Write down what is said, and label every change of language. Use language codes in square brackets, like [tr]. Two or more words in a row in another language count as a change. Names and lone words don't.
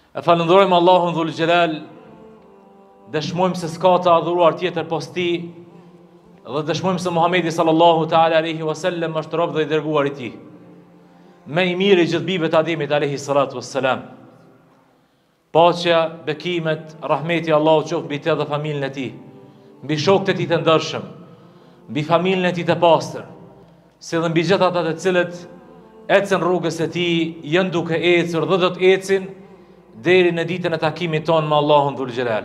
[sq] E falëndrojmë Allahun [ar] ذو الجلال, [sq] dëshmojmë se s'ka të adhuruar tjetër pos Tij, dhe dëshmojmë se Muhamedi [ar] صلى الله تعالى عليه وسلم [sq] është rob dhe i dërguar i Tij. Me i miri gjithë bijve të Ademit [ar] عليه الصلاة والسلام. [sq] Paqja, bekimet, rahmeti Allahu qoftë mbi të dhe familjen e tij, mbi shokët e tij të ndershëm, mbi familjen e tij të pastër, si dhe mbi gjithë ata të cilët ecën rrugës e tij, janë duke ecur dhe do të ecin deri në ditën e takimit tonë me Allahun [ar] ذو الجلال.